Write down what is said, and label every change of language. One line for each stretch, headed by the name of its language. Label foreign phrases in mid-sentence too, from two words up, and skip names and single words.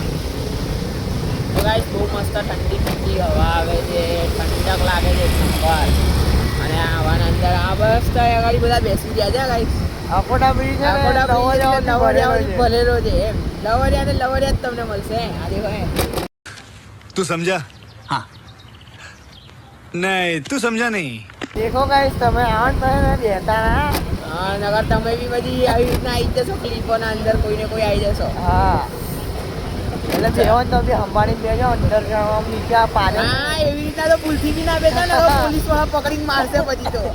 Gujarati: હા લાગે છે એક નંબર. અને આવાના અંદર આ બસ તો આગળ બધા બેસી ગયા છે ગાઈસ. અકોટા બ્રિજ છે ને, આકોટા બ્રિજ લવરિયાઓથી લવરિયાઓથી ભરેલો ભરેલો છે એમ. લવરિયા ને લવરિયા જ તમને મળશે આ દેખો એમ.
Hindi: तू समझा हाँ नहीं तू समझा नहीं
Gujarati: છે. દેખો ગાઈસ, તમે આવો ને તમે બેતા ના. હા નગર તમે બી બધી આવી રીતના આવી જશો ક્લિપોના અંદર કોઈને કોઈ આવી જશો. હા, એટલે બેહો ને તો બી સંભાળીને બેજો. અંદર જવા નીચે આ પાછળ હા એવી રીતના તો ભૂલથી બી ના બેઠા ને પોલીસ વાળા પકડીને મારશે પછી તો.